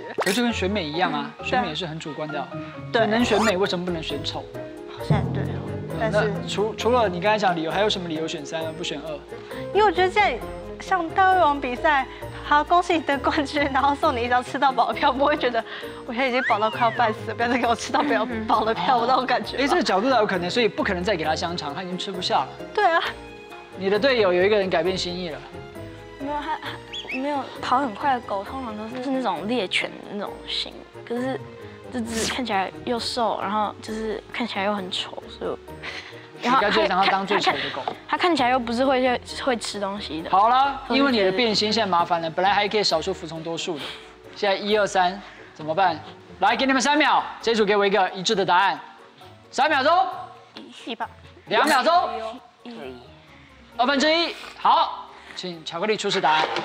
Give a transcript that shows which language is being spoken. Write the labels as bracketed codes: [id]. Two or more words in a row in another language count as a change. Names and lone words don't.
[zh] 可是跟選美一樣啊，選美也是很主觀的。對，能選美為什麼不能選醜？好像對哦，但是除了你剛才講理由，還有什麼理由選3而不選2？因為我覺得這樣像大胃王比賽，好恭喜你得冠軍，然後送你一張吃到飽的票，不會覺得我現在已經飽到快要半死了，不要再給我吃到飽的票，我那種感覺。哎，這個角度倒有可能，所以不可能再給他香腸，他已經吃不下了。對啊，你的隊友有一個人改變心意了。沒有，他沒有跑很快的狗，通常都是那種獵犬的那種型，可是這隻看起來又瘦，然後就是看起來又很醜，所以。然後就讓它當最醜的狗。它看起來又不是會吃東西的。好了，因為你的變心現在麻煩了，本來還可以少數服從多數的，現在1、2、3怎麼辦？來，給你們3秒，這組給我一個一致的答案。3秒鐘。一吧。 2秒鐘。1/2。好，請巧克力出示答案。